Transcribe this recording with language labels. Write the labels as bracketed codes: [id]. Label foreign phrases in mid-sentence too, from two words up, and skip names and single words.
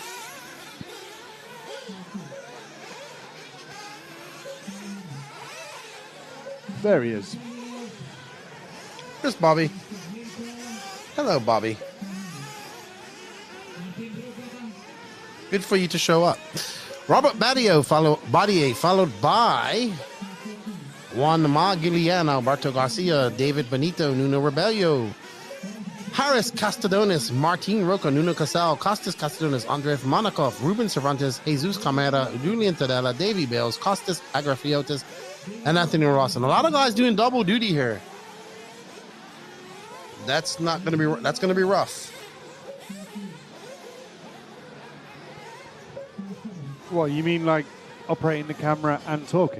[en] There he is. Here's Bobby. Hello, Bobby. Good for you to show up. Robert Badier followed by Juan Magilian, Alberto Garcia, David Benito, Nuno Rebello, Harris Castadonis, Martin Roca, Nuno Casal, Costas Castadonis, Andrei Monakov, Ruben Cervantes, Jesus Camara, Julian Tadella, Davy Bales, Costas Agrafiotis, and Anthony Ross. And a lot of guys doing double duty here. That's going to be rough. What, you mean like operating the camera and talking?